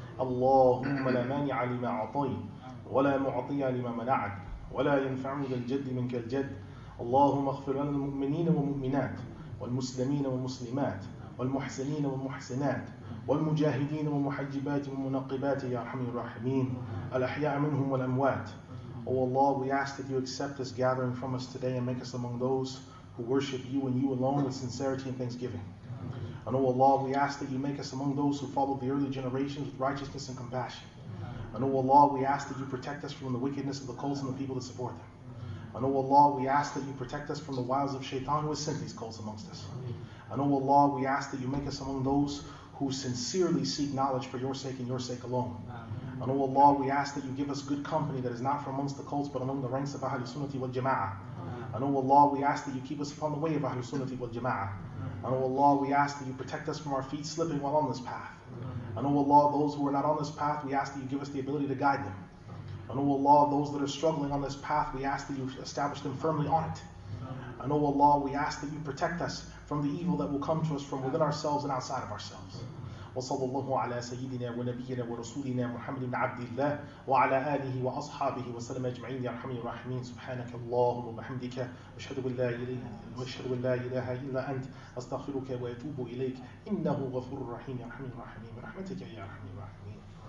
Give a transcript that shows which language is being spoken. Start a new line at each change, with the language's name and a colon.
Arabic: اللهم لا مانع لما أعطيت ولا معطي لما منعت ولا ينفع ذا الجد منك الجد. اللهم اغفر لنا المؤمنين والمؤمنات والمسلمين والمسلمات والمحسنين والمحسنات والمجاهدين والمحجبات والمنقبات يا أرحم الراحمين الأحياء منهم والأموات.
English: O Allah, we ask that you accept this gathering from us today and make us among those who worship you and you alone with sincerity and thanksgiving. And O Allah, we ask that you make us among those who follow the early generations with righteousness and compassion. And O Allah, we ask that you protect us from the wickedness of the cults and the people that support them. And O Allah, we ask that you protect us from the wiles of shaitan who has sent these cults amongst us. And O Allah, we ask that you make us among those who sincerely seek knowledge for your sake and your sake alone. And O Allah, we ask that you give us good company that is not from amongst the cults but among the ranks of Ahlul Sunnati wal Jama'ah. And O Allah, we ask that you keep us upon the way of Ahlul Sunnati wal Jama'ah. And O Allah, we ask that you protect us from our feet slipping while on this path. And O Allah, those who are not on this path, we ask that you give us the ability to guide them. And O Allah, those that are struggling on this path, we ask that you establish them firmly on it. And O Allah, we ask that you protect us from the evil that will come to us from within ourselves and outside of ourselves.
Arabic: وصلى الله على سيدنا ونبينا ورسولنا محمد بن عبد الله وعلى آله وأصحابه وسلم أجمعين يا أرحم الراحمين. سبحانك اللهم وبحمدك أشهد أن لا إله إلا أنت أستغفرك وأتوب إليك إنه غفور رحيم يا أرحم الراحمين برحمتك يا أرحم الراحمين.